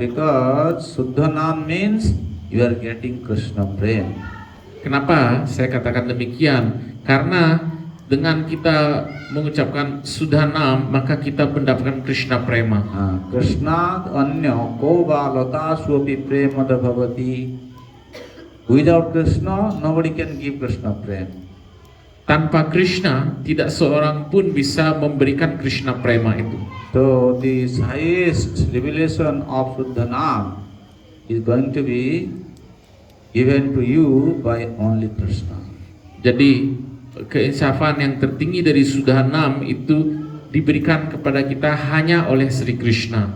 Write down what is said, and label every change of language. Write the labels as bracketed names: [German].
[English] Because Shuddhanam means you are getting Krishna prem. [Indonesian] Kenapa saya katakan demikian? Karena dengan kita mengucapkan Sudhanam maka kita mendapatkan Krishna prema. [Sanskrit] Krishna anyo ko balata swapi prema bhavati. [English] Without Krishna, nobody can give Krishna prem. [Indonesian] Tanpa Krishna, tidak seorang pun bisa memberikan Krishna prema itu. [English] So the highest revelation of Shuddhanam is going to be given to you by only Krishna. [Indonesian] Jadi keinsafan yang tertinggi dari Sudhanam itu diberikan kepada kita hanya oleh Sri Krishna.